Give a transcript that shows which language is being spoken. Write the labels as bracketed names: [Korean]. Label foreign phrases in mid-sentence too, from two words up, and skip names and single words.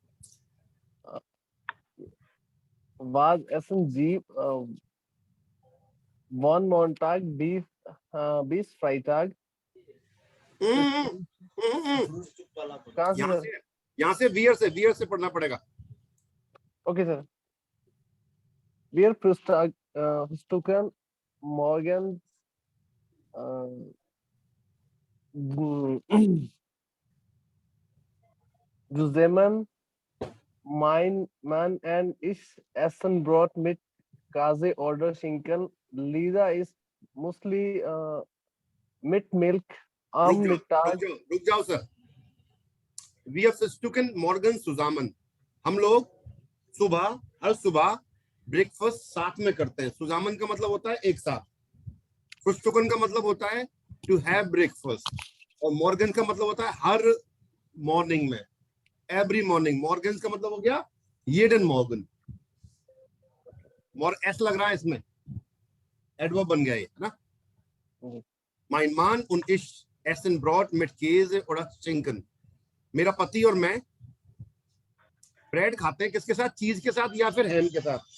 [German] Was essen Sie von Montag bis Freitag? [Hindi] कहाँ से सर? यहाँ से वियर से पढ़ना पड़ेगा। ओके सर। [German] Wir frühstücken morgens zusammen. Mein Mann und ich essen Brot mit Käse oder Schinken. Lisa ist Müsli mit Milch am Mittag. [Hindi] रुक जाओ सर। [English] We have [German] frühstücken morgen zusammen। [Hindi] हम लोग सुबह, हर सुबह ब्रेकफास्ट साथ में करते हैं। सुजामन का मतलब होता है एक साथ। फ्रुस्टुकन का मतलब होता है [English] to have breakfast, [Hindi] और मॉर्गन का मतलब होता है हर मॉर्निंग में, [English] every morning. [Hindi] मॉर्गन का मतलब हो गया [German] jeden Morgen. [Hindi] मोर एस लग रहा है इसमें, एडवर्ब बन गया ये, है ना? [German] Mein Mann und ich essen Brot mit Käse oder Schinken। [Hindi] मेरा पति और मैं ब्रेड खाते हैं किसके साथ? चीज के साथ या फिर हैम के साथ?